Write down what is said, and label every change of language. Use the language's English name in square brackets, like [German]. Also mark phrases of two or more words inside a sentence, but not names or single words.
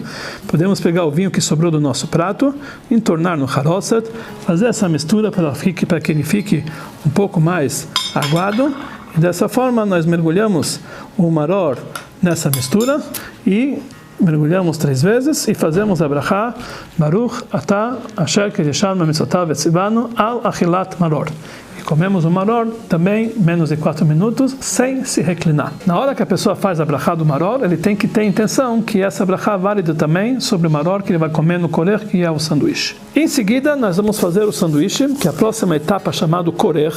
[Portuguese] Podemos pegar o vinho que sobrou do nosso prato, entornar no haroset, fazer essa mistura para que ele fique um pouco mais aguado, e dessa forma nós mergulhamos o maror nessa mistura e mergulhamos 3 vezes e fazemos a brachá [Hebrew] ברוך אתה אשר קדשנו במצוותיו וצוונו על אכילת מרור. [Portuguese] E comemos o maror também menos de 4 minutos sem se reclinar. Na hora que a pessoa faz a brachá do maror, ele tem que ter intenção que essa brachá é válida também sobre o maror que ele vai comer no korech, que é o sanduíche. Em seguida, nós vamos fazer o sanduíche, que é a próxima etapa chamada korech.